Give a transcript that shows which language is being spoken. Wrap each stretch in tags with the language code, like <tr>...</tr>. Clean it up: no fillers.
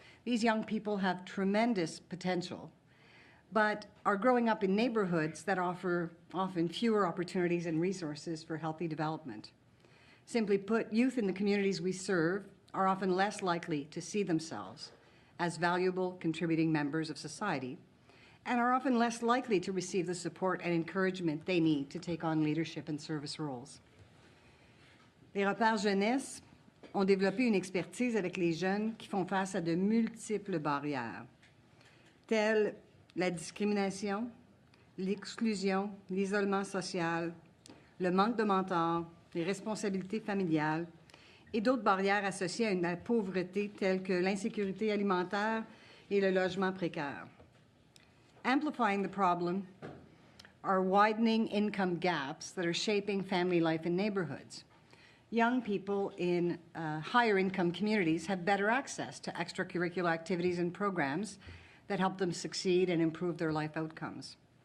<en>These young people have tremendous potential, but are growing up in neighborhoods that offer often fewer opportunities and resources for healthy development. Simply put, youth in the communities we serve are often less likely to see themselves as valuable contributing members of society and are often less likely to receive the support and encouragement they need to take on leadership and service roles.</en> <fr>Les repères jeunesse ont développé une expertise avec les jeunes qui font face à de multiples barrières, telles la discrimination, l'exclusion, l'isolement social, le manque de mentors, les responsabilités familiales et d'autres barrières associées à la pauvreté telles que l'insécurité alimentaire et le logement précaire.</fr> <en>Amplifying the problem are widening income gaps that are shaping family life in neighborhoods. Young people in higher income communities have better access to extracurricular activities and programs that help them succeed and improve their life outcomes.</en>